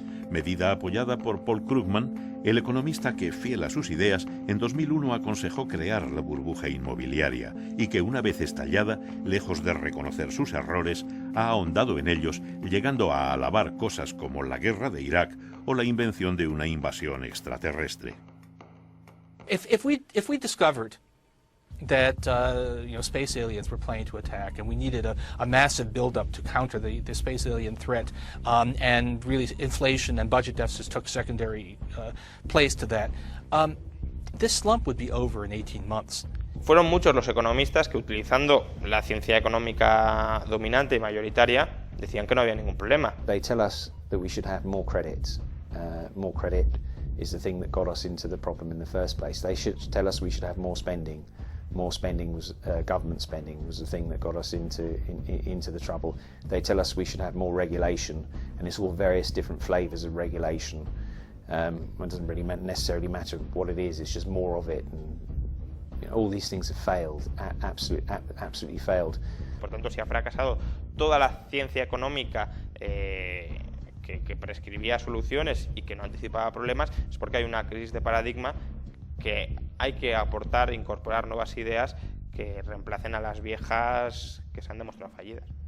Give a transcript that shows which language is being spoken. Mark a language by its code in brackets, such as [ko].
[es] Medida apoyada por Paul Krugman, el economista que, fiel a sus ideas, en 2001 aconsejó crear la burbuja inmobiliaria y que, una vez estallada, lejos de reconocer sus errores, ha ahondado en ellos, llegando a alabar cosas como la guerra de Irak o la invención de una invasión extraterrestre. [en] If we discovered that space aliens were planning to attack, and we needed a massive buildup to counter the space alien threat, and really inflation and budget deficits took secondary place to that, this slump would be over in 18 months. [es] Fueron muchos los economistas que, utilizando la ciencia económica dominante y mayoritaria, decían que no había ningún problema. [en] They tell us that we should have more credit. More credit is the thing that got us into the problem in the first place. They should tell us we should have more spending. More spending was government spending was the thing that got us into the trouble. They tell us we should have more regulation, and it's all various different flavors of regulation. It doesn't really necessarily matter what it is. It's just more of it. And all these things have failed. Absolutely failed. [es] Por tanto, si ha fracasado toda la ciencia económica que prescribía soluciones y que no anticipaba problemas, es porque hay una crisis de paradigma, que hay que aportar, incorporar nuevas ideas que reemplacen a las viejas que se han demostrado fallidas.